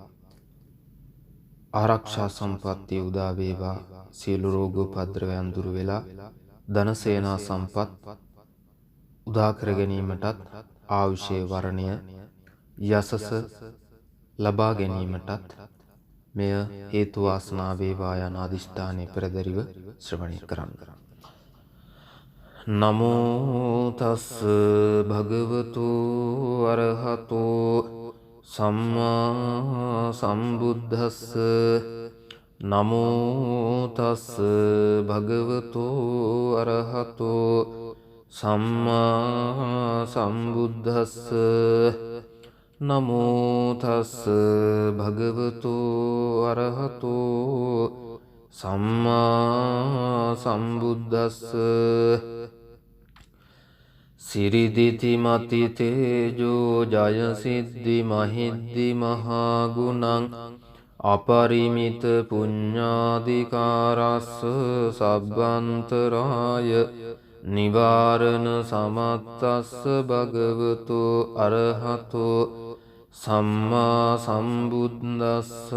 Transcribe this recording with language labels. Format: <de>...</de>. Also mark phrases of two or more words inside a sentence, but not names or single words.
<si>ආරක්ෂා සම්පත්තිය උදා වේවා, සියලු රෝග උපද්‍රවයන් දුරු වෙලා ධන සේනා සම්පත් උදා කර ගැනීමටත් ආයුෂයේ වර්ණය යසස ලබා ගැනීමටත් මෙය හේතු වාසනා වේවා යන අදිෂ්ඨානයේ පෙරදරිව ශ්‍රවණය කරන්න.</si> <pi>නමෝ තස් භගවතු අරහතෝ සම්මා සම්බුද්දස්ස. නමෝ තස් භගවතු අරහතෝ සම්මා සම්බුද්දස්ස. නමෝ තස් භගවතු අරහතෝ සම්මා සම්බුද්දස්ස. සිරිදිති මති තේජෝ ජය සිද්ධි මහිද්දි මහා ගුණං අපරිමිත පුඤ්ඤාදිකාරස්ස සබ්බන්තරාය නිවාරණ සමත්තස්ස භගවතු අරහතෝ සම්මා සම්බුද්දස්ස.</pi>